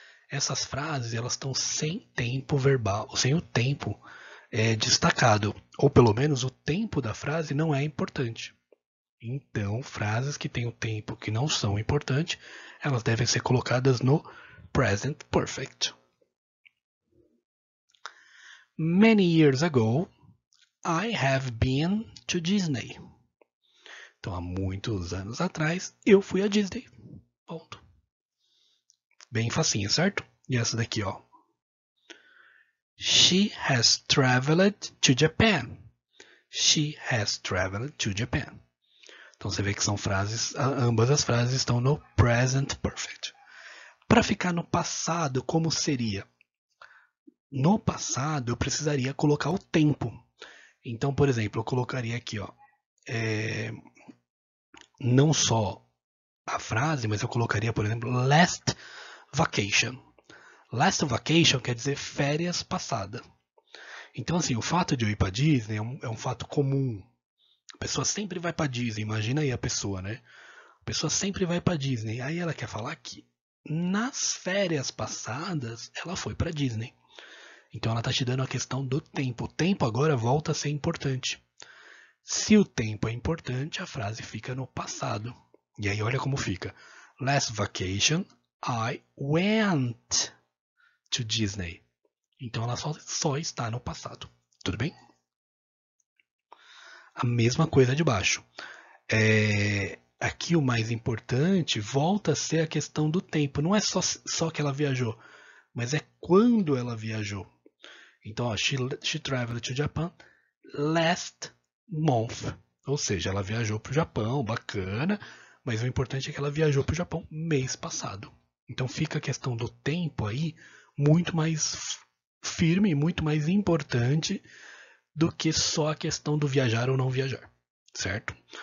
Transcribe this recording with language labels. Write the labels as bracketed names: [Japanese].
[Portuguese] Essas frases elas estão sem tempo verbal, sem o tempo destacado, ou pelo menos o tempo da frase não é importante. Então, frases que têm o tempo que não são importantes, elas devem ser colocadas no present perfect. [English] Many years ago, I have been to Disney. [Portuguese] Então, há muitos anos atrás, eu fui a Disney. Ponto. Bem facinho, certo? E essa daqui, ó. [English] She has traveled to Japan. She has traveled to Japan. [Portuguese] Então você vê que são frases, ambas as frases estão no present perfect. Para ficar no passado, como seria? No passado, eu precisaria colocar o tempo. Então, por exemplo, eu colocaria aqui, ó, não só a frase, mas eu colocaria, por exemplo, [English] last vacation. Last vacation [Portuguese] quer dizer férias passadas. Então, assim, o fato de eu ir para Disney é um fato comum. A pessoa sempre vai para Disney. Imagina aí a pessoa, né? A pessoa sempre vai para Disney. Aí ela quer falar que nas férias passadas ela foi para Disney. Então ela está te dando a questão do tempo. O tempo agora volta a ser importante. Se o tempo é importante, a frase fica no passado. E aí olha como fica. [English] Last vacation, I went to Disney. [Portuguese] Então ela só está no passado. Tudo bem? A mesma coisa de baixo. aqui o mais importante volta a ser a questão do tempo. Não é só que ela viajou, mas é quando ela viajou. Então, ó, [English] she traveled to Japan last month. [Portuguese] Ou seja, ela viajou para o Japão, bacana, mas o importante é que ela viajou para o Japão mês passado. Então fica a questão do tempo aí muito mais firme, muito mais importante do que só a questão do viajar ou não viajar, certo?